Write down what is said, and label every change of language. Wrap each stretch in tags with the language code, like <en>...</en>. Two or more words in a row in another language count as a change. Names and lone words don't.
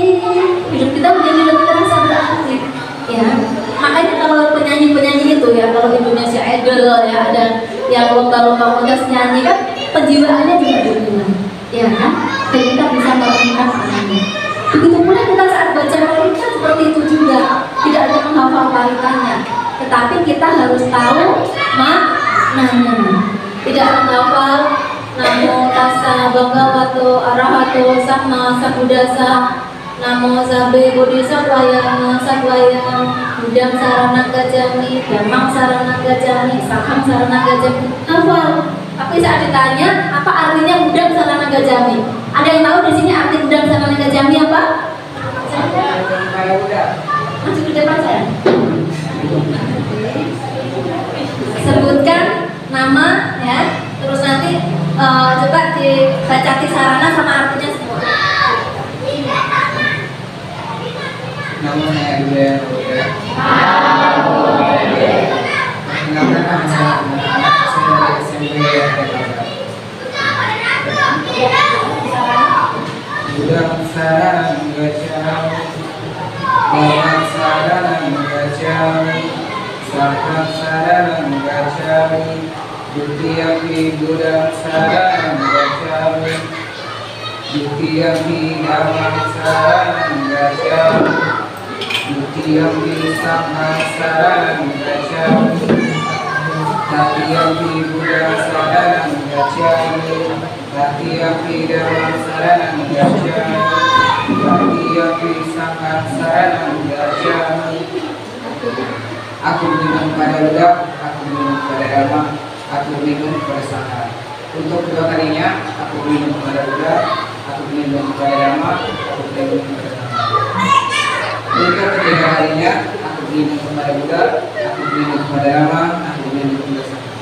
<id>Hidup kita menjadi lebih terasa berarti. Ya, makanya kalau penyanyi-penyanyi itu ya, kalau Indonesia Idol ya, ada yang lomba-lomba kontes nyanyi kan, penjiwaannya juga berguna, ya kan? Dan kita bisa melakukan anaknya. Begitu pula kita saat baca cerita seperti itu juga, tidak hanya menghafal kalimatnya, tetapi kita harus tahu maknanya. Tidak menghafal</id> <pi>namo tassa bhagavato arahato sama sambuddhassa, namo sabe bodhisattvaya satvaya budang sarana gacami dhammang sarana gacami sanghang sarana gacami.</pi> <id>Hafal. Tapi saat ditanya apa artinya</id> <pi>budang sarana gacami,</pi> <id>ada yang tahu di sini arti</id> <pi>budang sarana gacami</pi> <id>apa? Masuk ke depan saya. Sebutkan nama ya, terus nanti coba dibaca sarana sama artinya semua. Nama saya Buddha. Perkenalkan nama saya SMP</id> <pi>Budang sarana gacami, dhammang sarana gacami, sanghang sarana gacami, dutiyampi budang sarana gacami, dutiyampi dhammang sarana gacami, dutiyampi sanghang sarana gacami, tatiyampi budang sarana gacami, tatiyampi dhammang sarana gacami, tatiyampi sanghang sarana gacami.</pi> <id>Aku berlindung kepada Buddha, aku berlindung kepada Dhamma, aku berlindung kepada Sangha. Untuk kedua kalinya, aku berlindung kepada Buddha, aku berlindung kepada Dhamma, aku berlindung kepada Sangha. Untuk ketiga kalinya, aku berlindung kepada Buddha, aku berlindung kepada Dhamma, aku berlindung kepada Sangha.</id>